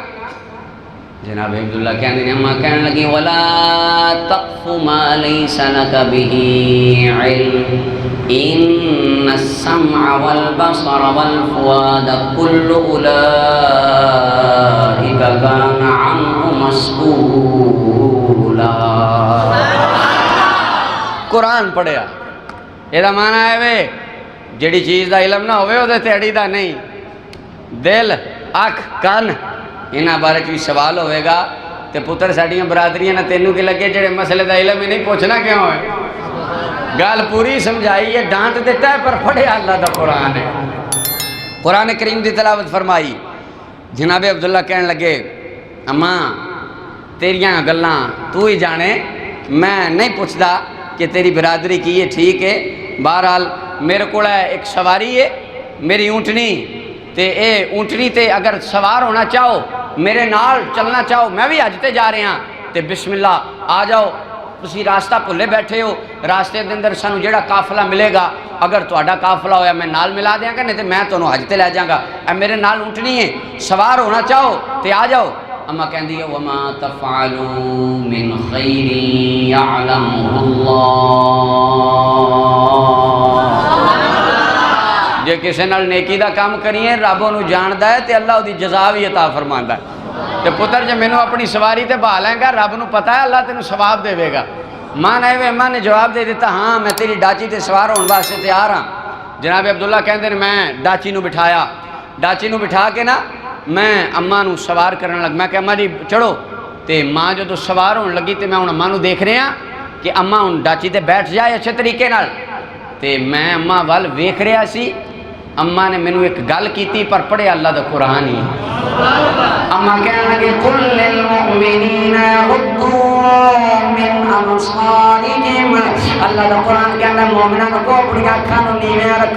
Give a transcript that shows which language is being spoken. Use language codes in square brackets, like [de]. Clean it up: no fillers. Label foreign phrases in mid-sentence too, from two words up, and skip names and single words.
[pa] جناب عبداللہ کہنے نے اماں کہنے لگی [ar] ولا تقف ما لیس لک به علم ان السمع والبصر والفؤاد كل اولئک کان عنہ مسئولا۔ [pa] قرآن پڑھیا یہ معنی ہے وے جڑی چیز دا علم نہ ہوئے وہ تیڑی دا نہیں، دل اکھ کان انہاں بارے بھی سوال ہوئے گا تے پتر ساڑیاں برادریاں نہ تینوں کی لگے جڑے مسئلے دا علم ہی نہیں پوچھنا کیوں ہے؟ گال پوری سمجھائی ہے، ڈانٹ دیتا ہے پر پڑھے اللہ دا قرآن ہے۔ قرآن کریم دی تلاوت فرمائی۔ جناب عبداللہ کہنے لگے اماں تیریاں گلاں تو ہی جانے، میں نہیں پوچھدا کہ تیری برادری کی یہ ٹھیک ہے۔ بہرحال میرے کو ایک سواری ہے، میری اونٹنی تے اے اونٹنی تے اگر سوار ہونا چاہو میرے نال چلنا چاہو، میں بھی حج تے جا رہے ہاں تے بسم اللہ آ جاؤ۔ تسی راستہ بھلے بیٹھے ہو، راستے دے اندر سانو جیڑا قافلہ ملے گا اگر تہاڈا قافلہ ہویا میں نال ملا دیاں گا، نہیں تے میں تانوں حج تے لے جاں گا، اے میرے نال اونٹنی ہے، سوار ہونا چاہو تے آ جاؤ۔ اما کہندی ہے [ar] وما تفعلوا من خیر یعلمہ اللہ، [pa] جے کسے نال نیکی دا کام کریے رب انہوں جاندا ہے تے اللہ دی جزا بھی عطا فرماندا ہے۔ تے پتر جے مینوں اپنی سواری تے بہا لیں گا رب نو پتہ ہے اللہ تینوں ثواب دے گا۔ ماں نے ماں نے جواب دے دیتا ہاں میں تیری ڈاچی تے سوار ہونے واسطے تیار ہاں۔ جناب عبداللہ کہندے نے میں ڈاچی نو بٹھایا، ڈاچی نو بٹھا کے نا میں اماں نو سوار کرنے لگ، میں کہ اماں جی چڑھو، تے ماں جو سوار ہونے لگی تے میں ہن اماں نو دیکھ رہا کہ اماں ہن ڈاچی تے بیٹھ جائے اچھے طریقے نال، تے میں اماں وال ویکھ رہا سی۔ اماں نے مینوں ایک گل کیتی پر پڑھے اللہ دا قرآن ہی۔ اماں کہنے لگے [ar] قل للمؤمنین یغضوا من ابصارہم، [pa] اللہ دا قرآن کہنا مومناں کو اپنی اکھاں نوں نیویاں رکھو۔